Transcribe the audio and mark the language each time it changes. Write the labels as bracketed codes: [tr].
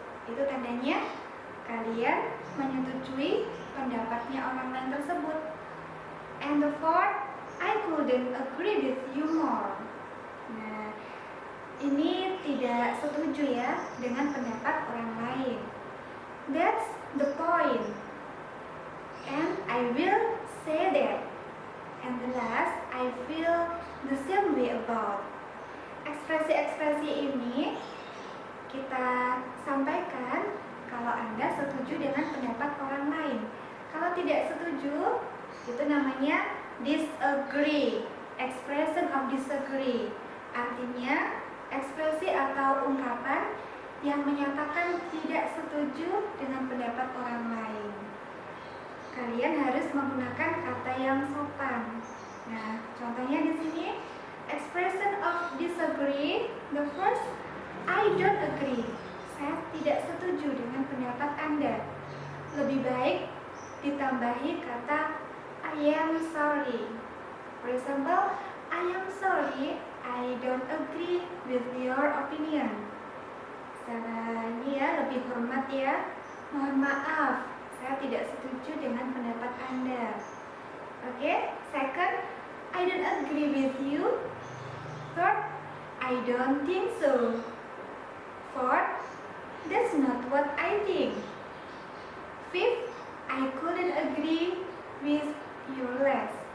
[id] Itu tandanya kalian menyetujui pendapatnya orang lain tersebut. [en] And the fourth, I couldn't agree with you more. [id] Nah, ini tidak setuju ya dengan pendapat orang lain. [en] That's the point. And I will say that. And the last, I feel the same way about. [id] Ekspresi-ekspresi ini kita sampaikan kalau Anda setuju dengan pendapat orang lain. Kalau tidak setuju, itu namanya disagree. [en] Expression of disagree. [id] Artinya, ekspresi atau ungkapan yang menyatakan tidak setuju dengan pendapat orang lain. Kalian harus menggunakan kata yang sopan. Nah, contohnya di sini, [en] expression of disagree. The first, I don't agree. [id] Saya tidak setuju dengan pendapat Anda. Lebih baik ditambahi kata [en] I am sorry. For example, I am sorry, I don't agree with your opinion. [id] Secara ini ya, lebih hormat ya. Mohon maaf, saya tidak setuju dengan pendapat Anda. [en] Oke, second, I don't agree with you. Third, I don't think so. Fourth, that's not what I think. Fifth, I couldn't agree with you less.